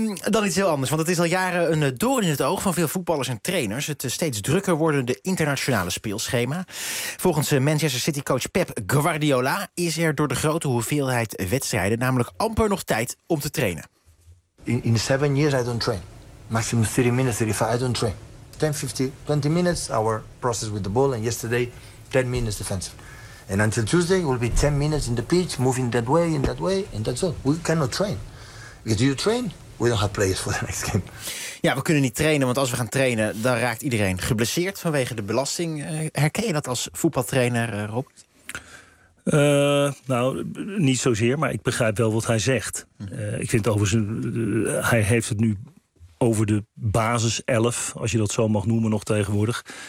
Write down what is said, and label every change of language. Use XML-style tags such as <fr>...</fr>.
<nl>Dan iets heel anders, want het is al jaren een doorn in het oog van veel voetballers en trainers. Het steeds drukker wordende internationale speelschema. Volgens Manchester City coach Pep Guardiola is er door de grote hoeveelheid wedstrijden namelijk amper nog tijd om te trainen.</nl> <en>In 7 years, I don't train. Maximum 30 minutes, 35, I don't train. 10, 15, 20 minutes, our process with the ball. And yesterday, 10 minutes defensive. And until Tuesday, it will be 10 minutes in the pitch, moving that way and that way, and that's all. We cannot train. If you train, we don't have players for the next game.</en> <nl>Ja, we kunnen niet trainen, want als we gaan trainen, dan raakt iedereen geblesseerd vanwege de belasting. Herken je dat als voetbaltrainer, Rob? Nou, niet zozeer, maar ik begrijp wel wat hij zegt. Ik vind overigens, hij heeft het nu over de basis 11, als je dat zo mag noemen nog tegenwoordig.</nl>